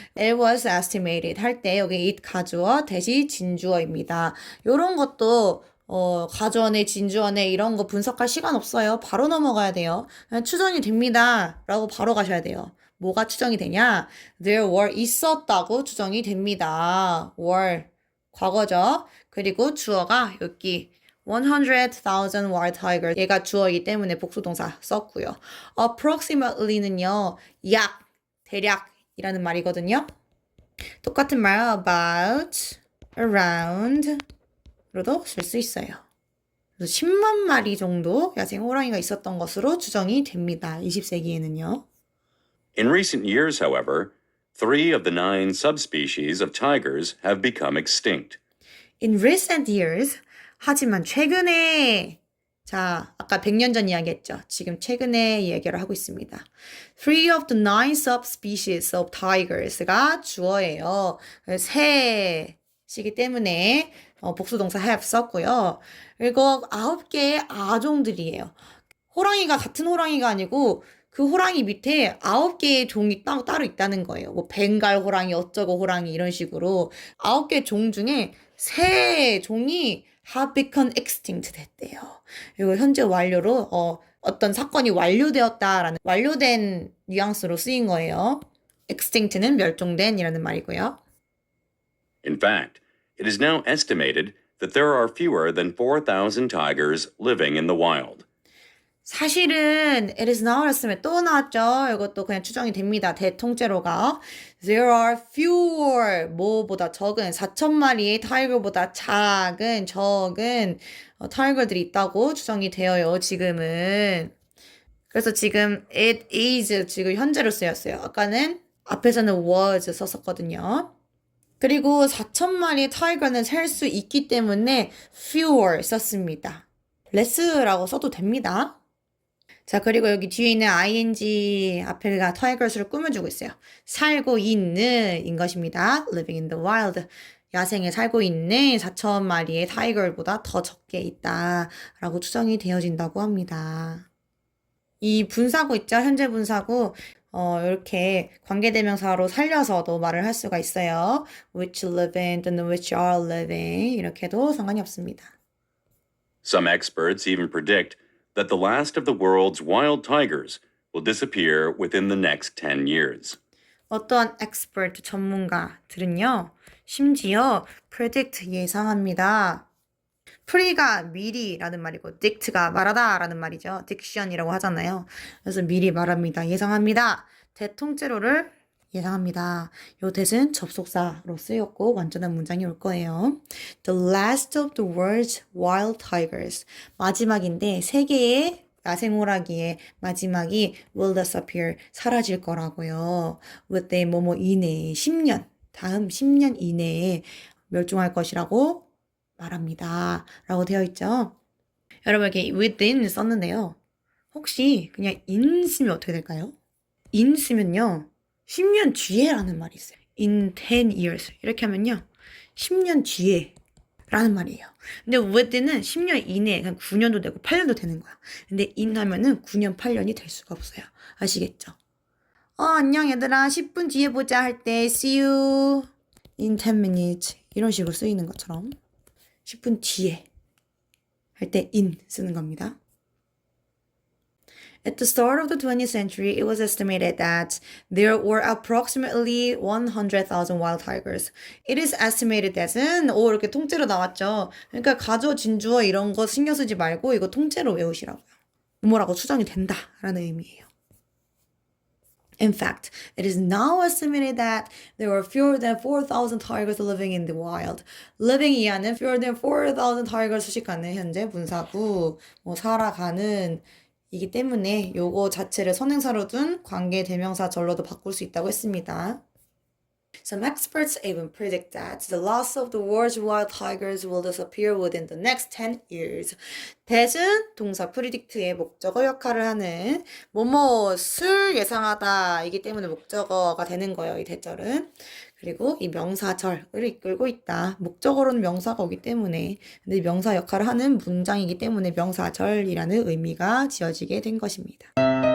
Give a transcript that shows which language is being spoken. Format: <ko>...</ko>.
<en>It was estimated</en> <ko>할 때 여기 it 가주어 대시 진주어입니다. 요런 것도 가주어네 진주어네 이런 거 분석할 시간 없어요. 바로 넘어가야 돼요. 그냥 추정이 됩니다. 라고 바로 가셔야 돼요. 뭐가 추정이 되냐?</ko> <en>There were</en> <ko>있었다고 추정이 됩니다. were 과거죠. 그리고 주어가 여기 100,000 wild tigers. 얘가 주어이기 때문에 복수동사 썼고요. approximately는요, 약, 대략이라는 말이거든요. 똑같은 말 about, around 로도 쓸 수 있어요. 그래서 10만 마리 정도 야생 호랑이가 있었던 것으로 추정이 됩니다. 20세기에는요.</ko> <en>In recent years, however, 3 of the 9 subspecies of tigers have become extinct. In recent years,</en> <ko>하지만 최근에, 자, 아까 100년 전 이야기했죠. 지금 최근에 이야기를 하고 있습니다.</ko> <en>3 of the 9 subspecies of tigers</en> <ko>가 주어예요. 새시기 때문에 복수동사 have 썼고요. 그리고 9개의 아종들이에요. 호랑이가 같은 호랑이가 아니고 그 호랑이 밑에 9개의 종이 따로 있다는 거예요. 뭐 벵갈 호랑이, 어쩌고 호랑이 이런 식으로 9개 종 중에 3종이</ko> <en>have become extinct</en> <ko>됐대요. 그리고 현재 완료로 어떤 사건이 완료되었다라는 완료된 뉘앙스로 쓰인 거예요. extinct는 멸종된이라는 말이고요.</ko> <en>In fact, it is now estimated that there are fewer than 4,000 tigers living in the wild.</en> <ko>사실은</ko> <en>it is now estimated</en> <ko>또 나왔죠. 이것도 그냥 추정이 됩니다. 대통째로가</ko> <en>there are fewer</en> <ko>뭐보다 적은 4,000마리의 타이거보다 적은 타이거들이 있다고 추정이 되어요. 지금은. 그래서 지금</ko> <en>it is</en> <ko>지금 현재로 쓰였어요. 아까는 앞에서는 was 썼었거든요. 그리고 4,000마리의 타이거는 셀 수 있기 때문에 fewer 썼습니다. less라고 써도 됩니다. 자, 그리고 여기 뒤에 있는 ing 앞에가 타이거스를 꾸며주고 있어요. 살고 있는 인 것입니다.</ko> <en>living in the wild.</en> <ko>야생에 살고 있는 4,000마리의 타이거보다 더 적게 있다라고 추정이 되어진다고 합니다. 이 분사구 있죠? 현재 분사구. 이렇게 관계대명사로 살려서도 말을 할 수가 있어요.</ko> <en>which live in 또는 which are living</en> <ko>이렇게도 상관이 없습니다.</ko> <en>Some experts even predict that the last of the world's wild tigers will disappear within the next 10 years.</en> <ko>어떠한 expert 전문가들은요, 심지어 predict 예상합니다. pre가 미리라는 말이고 dict가 말하다라는 말이죠. diction이라고 하잖아요. 그래서 미리 말합니다. 예상합니다. 대통째로를 예상합니다. 요 대신 접속사로 쓰였고 완전한 문장이 올 거예요.</ko> <en>The last of the world's wild tigers.</en> <ko>마지막인데 세계의 야생호랑이의 마지막이</ko> <en>will disappear.</en> <ko>사라질 거라고요. within 뭐뭐 이내에 10년. 다음 10년 이내에 멸종할 것이라고 말합니다. 라고 되어 있죠. 여러분 이렇게 within 썼는데요. 혹시 그냥 in 쓰면 어떻게 될까요? in 쓰면요. 10년 뒤에라는 말이 있어요.</ko> <en>In 10 years.</en> <ko>이렇게 하면요. 10년 뒤에 라는 말이에요. 근데 within은 10년 이내에 그냥 9년도 되고 8년도 되는 거야. 근데 in 하면은 9년, 8년이 될 수가 없어요. 아시겠죠? 안녕 얘들아. 10분 뒤에 보자 할 때</ko> <en>see you in 10 minutes.</en> <ko>이런 식으로 쓰이는 것처럼 10분 뒤에 할 때 in 쓰는 겁니다.</ko> <en>At the start of the 20th century, it was estimated that there were approximately 100,000 wild tigers. It is estimated that</en> <ko>은 이렇게 통째로 나왔죠. 그러니까 가주어, 진주어 이런 거 신경 쓰지 말고 이거 통째로 외우시라고요. 뭐라고 추정이 된다라는 의미예요.</ko> <en>In fact, it is now estimated that there are fewer than 4,000 tigers living in the wild.</en> <ko>living 이하는</ko> <en>fewer than 4,000 tigers</en> <ko>수식하는 현재 분사구, 살아가는 이기 때문에 요거 자체를 선행사로 둔 관계 대명사 절로도 바꿀 수 있다고 했습니다.</ko> <en>Some experts even predict that the loss of the world's wild tigers will disappear within the next 10 years.</en> <ko>that은 동사 predict의 목적어 역할을 하는 뭐뭐을 예상하다 이기 때문에 목적어가 되는 거예요. 이 대절은. 그리고 이 명사절을 이끌고 있다. 목적어로는 명사가 오기 때문에 근데 명사 역할을 하는 문장이기 때문에 명사절이라는 의미가 지어지게 된 것입니다.</ko>